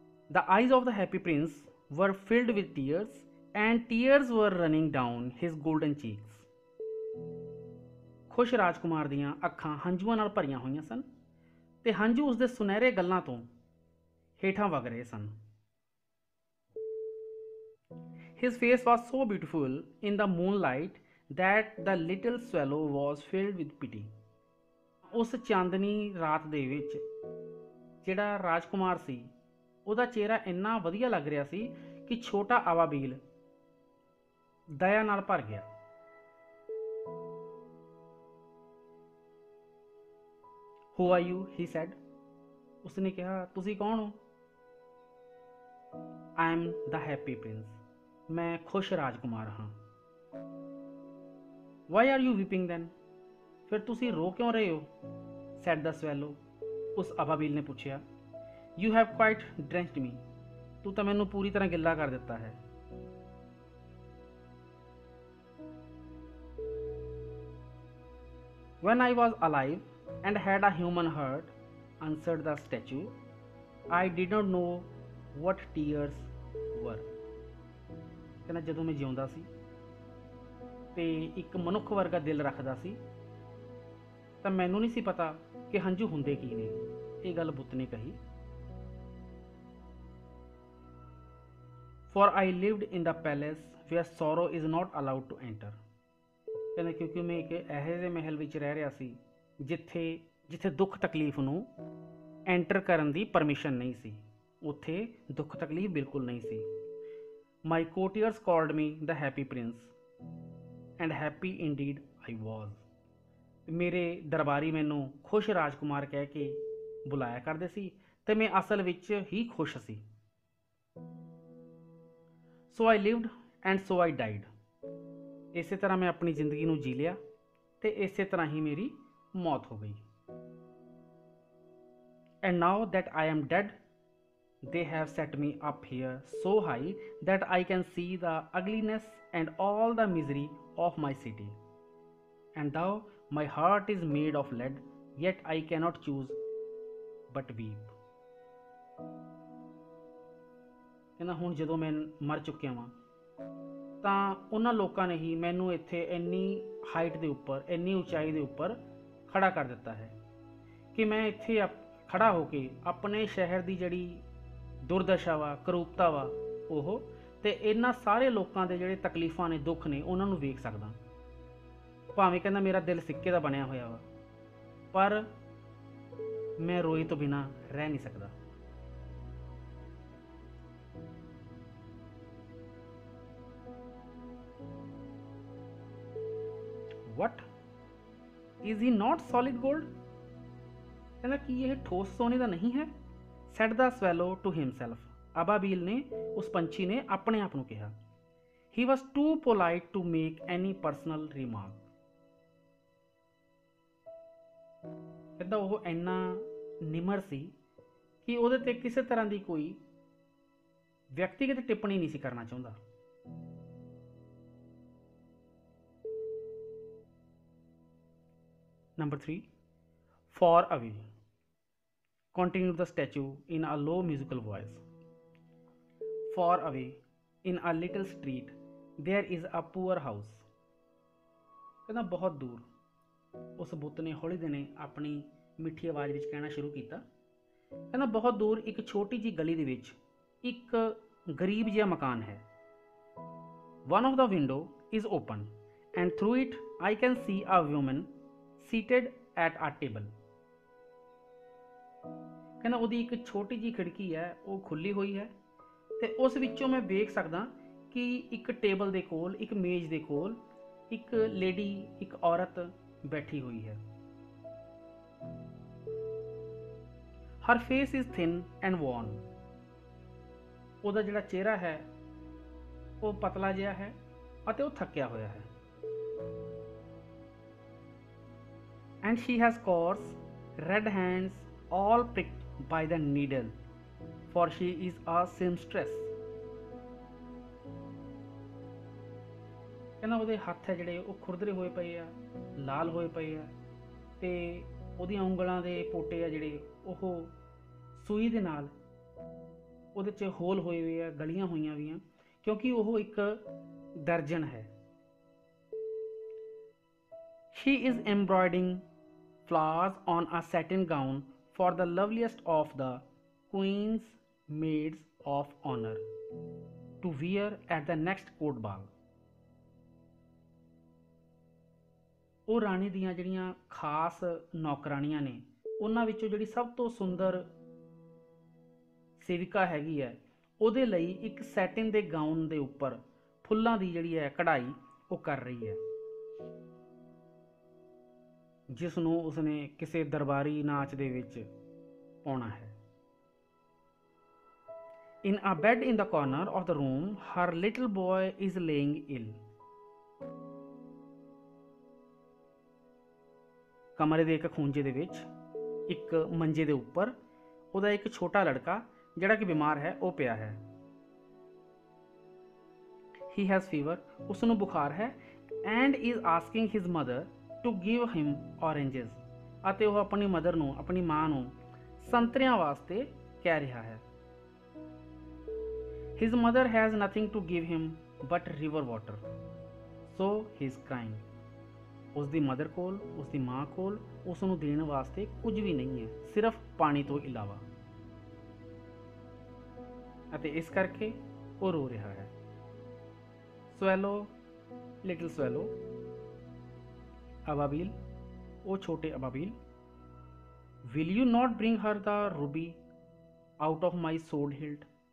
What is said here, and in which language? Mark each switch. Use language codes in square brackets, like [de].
[en] The eyes of the happy prince were filled with tears and tears were running down his golden cheeks. [pa] ਖੁਸ਼ ਰਾਜਕੁਮਾਰ ਦੀਆਂ ਅੱਖਾਂ ਹੰਝੂਆਂ ਨਾਲ ਭਰੀਆਂ ਹੋਈਆਂ ਸਨ ਤੇ ਹੰਝੂ ਉਸਦੇ ਸੁਨਹਿਰੇ ਗੱਲਾਂ ਤੋਂ ਹੇਠਾਂ ਵਗ ਰਹੇ ਸਨ। [en] His face was so beautiful in the moonlight that the little swallow was filled with pity. [pa] ਉਸ ਚਾਂਦਨੀ ਰਾਤ ਦੇ ਵਿੱਚ ਜਿਹੜਾ ਰਾਜਕੁਮਾਰ ਸੀ ਉਹਦਾ ਚਿਹਰਾ ਇੰਨਾ ਵਧੀਆ ਲੱਗ ਰਿਹਾ ਸੀ ਕਿ ਛੋਟਾ ਆਵਾਬੀਲ ਦਇਆ ਨਾਲ ਭਰ ਗਿਆ। [en] Who are you? he said. [pa] ਉਸਨੇ ਕਿਹਾ, ਤੁਸੀਂ ਕੌਣ ਹੋ? [en] I am the happy prince. [pa] ਮੈਂ ਖੁਸ਼ ਰਾਜਕੁਮਾਰ ਹਾਂ। [en] Why are you weeping then? [pa] ਫਿਰ ਤੁਸੀਂ ਰੋ ਕਿਉਂ ਰਹੇ ਹੋ? [en] said the swallow. [pa] ਉਸ ਆਵਾਬੀਲ ਨੇ ਪੁੱਛਿਆ। [en] You have quite drenched me. [pa] ਤੂੰ ਤਾਂ ਮੈਨੂੰ ਪੂਰੀ ਤਰ੍ਹਾਂ ਗਿੱਲਾ ਕਰ ਦਿੱਤਾ ਹੈ। [en] When I was alive and had a human heart, answered the statue, I did not know what tears were. [pa] ਕਹਿੰਦਾ ਜਦੋਂ ਮੈਂ ਜਿਉਂਦਾ ਸੀ ਤੇ ਇੱਕ ਮਨੁੱਖ ਵਰਗਾ ਦਿਲ ਰੱਖਦਾ ਸੀ ਤਾਂ ਮੈਨੂੰ ਨਹੀਂ ਸੀ ਪਤਾ ਕਿ ਹੰਝੂ ਹੁੰਦੇ ਕੀ ਨੇ। ਇਹ ਗੱਲ ਬੁੱਤ ਨੇ ਕਹੀ। [en] For I lived in the palace where sorrow is not allowed to enter. [pa] ਕਹਿੰਦਾ ਕਿਉਂਕਿ ਮੈਂ ਇੱਕ ਇਹੋ ਜਿਹੇ ਮਹਿਲ ਵਿੱਚ ਰਹਿ ਰਿਹਾ ਸੀ ਜਿੱਥੇ ਦੁੱਖ ਤਕਲੀਫ ਨੂੰ ਐਂਟਰ ਕਰਨ ਦੀ ਪਰਮਿਸ਼ਨ ਨਹੀਂ ਸੀ। ਉੱਥੇ ਦੁੱਖ ਤਕਲੀਫ ਬਿਲਕੁਲ ਨਹੀਂ ਸੀ। [en] My courtiers called me the happy prince, and happy indeed I was. [pa] ਮੇਰੇ ਦਰਬਾਰੀ ਮੈਨੂੰ ਖੁਸ਼ ਰਾਜਕੁਮਾਰ ਕਹਿ ਕੇ ਬੁਲਾਇਆ ਕਰਦੇ ਸੀ ਤੇ ਮੈਂ ਅਸਲ ਵਿੱਚ ਹੀ ਖੁਸ਼ ਸੀ। [en] So I lived and so I died. [pa] ਇਸੇ ਤਰ੍ਹਾਂ ਮੈਂ ਆਪਣੀ ਜ਼ਿੰਦਗੀ ਨੂੰ ਜੀ ਲਿਆ ਤੇ ਇਸੇ ਤਰ੍ਹਾਂ ਹੀ ਮੇਰੀ ਮੌਤ ਹੋ ਗਈ। [en] And now that I am dead, they have set me up here so high that I can see the ugliness and all the misery of my city. And though my heart is made of lead, yet I cannot choose but weep. [pa] ਕਹਿੰਦਾ ਹੁਣ ਜਦੋਂ ਮੈਂ ਮਰ ਚੁੱਕਿਆ ਵਾਂ ਤਾਂ ਉਹਨਾਂ ਲੋਕਾਂ ਨੇ ਹੀ ਮੈਨੂੰ ਇੱਥੇ ਇੰਨੀ ਹਾਈਟ ਦੇ ਉੱਪਰ, ਇੰਨੀ ਉਚਾਈ ਦੇ ਉੱਪਰ ਖੜਾ ਕਰ ਦਿੱਤਾ ਹੈ ਕਿ ਮੈਂ ਇੱਥੇ ਖੜਾ ਹੋ ਕੇ ਆਪਣੇ ਸ਼ਹਿਰ ਦੀ ਜਿਹੜੀ ਦੁਰਦਸ਼ਾ ਵਾ, ਕਰੂਪਤਾ ਵਾ ਉਹ ਤੇ ਇਹਨਾਂ ਸਾਰੇ ਲੋਕਾਂ ਦੇ ਜਿਹੜੇ ਤਕਲੀਫਾਂ ਨੇ, ਦੁੱਖ ਨੇ, ਉਹਨਾਂ ਨੂੰ ਵੇਖ ਸਕਦਾ। ਭਾਵੇਂ ਕਹਿੰਦਾ ਮੇਰਾ ਦਿਲ ਸਿੱਕੇ ਦਾ ਬਣਿਆ ਹੋਇਆ ਵਾ ਪਰ ਮੈਂ ਰੋਏ ਤੋਂ ਬਿਨਾਂ ਰਹਿ ਨਹੀਂ ਸਕਦਾ। [en] What? Is he not solid gold? [pa] ਕਹਿੰਦਾ ਕੀ ਇਹ ਠੋਸ ਸੋਨੇ ਦਾ ਨਹੀਂ ਹੈ? [en] Said the swallow to himself. [pa] ਅਬਾਬੀਲ ਨੇ, ਉਸ ਪੰਛੀ ਨੇ ਆਪਣੇ ਆਪ ਨੂੰ ਕਿਹਾ। [en] He was too polite to make any personal remark. [pa] ਕਹਿੰਦਾ ਉਹ ਇੰਨਾ ਨਿਮਰ ਸੀ ਕਿ ਉਹਦੇ ਤੇ ਕਿਸੇ ਤਰ੍ਹਾਂ ਦੀ ਕੋਈ ਵਿਅਕਤੀਗਤ ਟਿੱਪਣੀ ਨਹੀਂ ਸੀ ਕਰਨਾ ਚਾਹੁੰਦਾ। [en] Number 3, far away. Continued the statue in a low musical voice. Far away, in a little street, there is a poor house. [pa] ਕਹਿੰਦਾ ਬਹੁਤ ਦੂਰ। ਉਸ ਬੁੱਤ ਨੇ ਹੌਲੀ ਦਿਨੇ ਆਪਣੀ ਮਿੱਠੀ ਆਵਾਜ਼ ਵਿੱਚ ਕਹਿਣਾ ਸ਼ੁਰੂ ਕੀਤਾ। ਕਹਿੰਦਾ ਬਹੁਤ ਦੂਰ ਇੱਕ ਛੋਟੀ ਜਿਹੀ ਗਲੀ ਦੇ ਵਿੱਚ ਇੱਕ ਗਰੀਬ ਜਿਹਾ ਮਕਾਨ ਹੈ। [en] One of the window is open and through it I can see a woman seated at a table. [pa] ਕਹਿੰਦਾ ਉਹਦੀ ਇੱਕ ਛੋਟੀ ਜਿਹੀ ਖਿੜਕੀ ਹੈ, ਉਹ ਖੁੱਲੀ ਹੋਈ ਹੈ ਤੇ ਉਸ ਵਿੱਚੋਂ ਮੈਂ ਵੇਖ ਸਕਦਾ ਕਿ ਇੱਕ ਟੇਬਲ ਦੇ ਕੋਲ, ਇੱਕ ਮੇਜ਼ ਦੇ ਕੋਲ ਇੱਕ ਲੇਡੀ, ਇੱਕ ਔਰਤ ਬੈਠੀ ਹੋਈ ਹੈ। [en] Her face is thin and worn. [pa] ਉਹਦਾ ਜਿਹੜਾ ਚਿਹਰਾ ਹੈ ਉਹ ਪਤਲਾ ਜਿਹਾ ਹੈ ਅਤੇ ਉਹ ਥੱਕਿਆ ਹੋਇਆ ਹੈ। [en] And she has coarse red hands all pricked by the needle, for she is a seamstress. [pa] ਕਹਿੰਦਾ ਉਹਦੇ ਹੱਥ ਹੈ ਜਿਹੜੇ ਉਹ ਖੁਰਦਰੇ ਹੋਏ ਪਏ ਆ, ਲਾਲ ਹੋਏ ਪਏ ਆ ਤੇ ਉਹਦੀਆਂ ਉਂਗਲਾਂ ਦੇ ਪੋਟੇ ਆ ਜਿਹੜੇ ਉਹ ਸੂਈ ਦੇ ਨਾਲ ਉਹਦੇ 'ਚ ਹੋਲ ਹੋਏ ਹੋਏ ਆ, ਗਲੀਆਂ ਹੋਈਆਂ ਵੀ ਆ, ਕਿਉਂਕਿ ਉਹ ਇੱਕ ਦਰਜਨ ਹੈ। [en] She is embroidering flowers on a satin gown for the loveliest of the queen's maids of honor to wear at the next court ball. [pa] ਉਹ ਰਾਣੀ ਦੀਆਂ ਜਿਹੜੀਆਂ ਖਾਸ ਨੌਕਰਾਣੀਆਂ ਨੇ ਉਹਨਾਂ ਵਿੱਚੋਂ ਜਿਹੜੀ ਸਭ ਤੋਂ ਸੁੰਦਰ ਸੇਵਿਕਾ ਹੈਗੀ ਹੈ, ਉਹਦੇ ਲਈ ਇੱਕ ਸੈਟਿਨ ਦੇ ਗਾਊਨ ਦੇ ਉੱਪਰ ਫੁੱਲਾਂ ਦੀ ਜਿਹੜੀ ਹੈ ਕਢਾਈ ਉਹ ਕਰ ਰਹੀ ਹੈ, ਜਿਸ ਨੂੰ ਉਸਨੇ ਕਿਸੇ ਦਰਬਾਰੀ ਨਾਚ ਦੇ ਵਿੱਚ ਪਾਉਣਾ ਹੈ। [en] In a bed in the corner of the room, her little boy is laying ill. [pa] ਕਮਰੇ ਦੇ ਇੱਕ ਖੂੰਜੇ ਦੇ ਵਿੱਚ ਇੱਕ ਮੰਜੇ ਦੇ ਉੱਪਰ ਉਹਦਾ ਇੱਕ ਛੋਟਾ ਲੜਕਾ ਜਿਹੜਾ ਕਿ ਬਿਮਾਰ ਹੈ ਉਹ ਪਿਆ ਹੈ। [en] He has fever. [pa] ਉਸ ਨੂੰ ਬੁਖਾਰ ਹੈ [en] and is asking his mother to give him oranges. [pa] ਅਤੇ ਉਹ ਆਪਣੀ ਮਦਰ ਨੂੰ, ਆਪਣੀ ਮਾਂ ਨੂੰ ਸੰਤਰਿਆਂ ਵਾਸਤੇ ਕਹਿ ਰਿਹਾ ਹੈ। [en] His mother has nothing to give him but river water. So he is crying. [pa] ਉਸ ਦੀ ਮਦਰ ਕੋਲ, ਉਸ ਦੀ ਮਾਂ ਕੋਲ ਉਸ ਨੂੰ ਦੇਣ ਵਾਸਤੇ ਕੁਝ ਵੀ ਨਹੀਂ ਹੈ, ਸਿਰਫ ਪਾਣੀ ਤੋਂ ਇਲਾਵਾ, ਅਤੇ ਇਸ ਕਰਕੇ ਉਹ ਰੋ ਰਿਹਾ ਹੈ। [en] swallow, little swallow, [pa] ਅਬਾਬੀਲ, ਉਹ ਛੋਟੇ ਅਬਾਬੀਲ, [en] Will you not bring her the ruby out of my sword hilt.